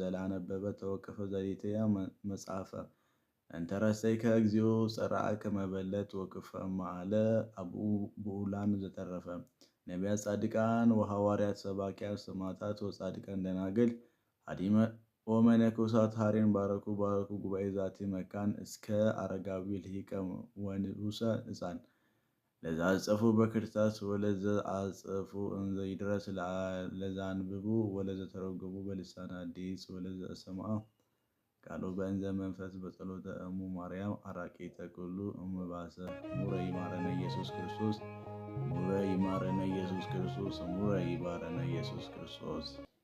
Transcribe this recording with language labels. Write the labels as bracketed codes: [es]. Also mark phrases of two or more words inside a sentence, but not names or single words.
[gez] ዘላነበበ ተወከፈ ዘሌተያ መጽሐፈ እንተረሰይከ እግዚኦ ጸራአከ መበለት ወክፈ ማለ አብኡ ብኡላን ዘተረፈ ነቢያት፣ ጻድቃን ወሐዋርያት፣ ሰባኪያን፣ ሰማዕታት ወጻድቃን ደናግል አዲመ ወመነኮሳት ሐሬን ባረኩ ጉባኤ ዛቲ መካን እስከ አረጋዊ ልሂቀ ወንዑሰ ሕፃን ለዛ አጸፉ በክርታስ ወለዘ አጸፉ እንዘ ይድረስ ለዛ አንብቡ ወለዘ ተረጎሙ በልሳን አዲስ ወለዘ ሰምዐ ቃሎ በእንዘ መንፈስ በጸሎተ እሙ ማርያም አራቂተ ኩሉ እምባሰ ሙረ ይማረነ ኢየሱስ ክርስቶስ ሙረ ይማረነ ኢየሱስ ክርስቶስ ሙረ ይማረነ ኢየሱስ ክርስቶስ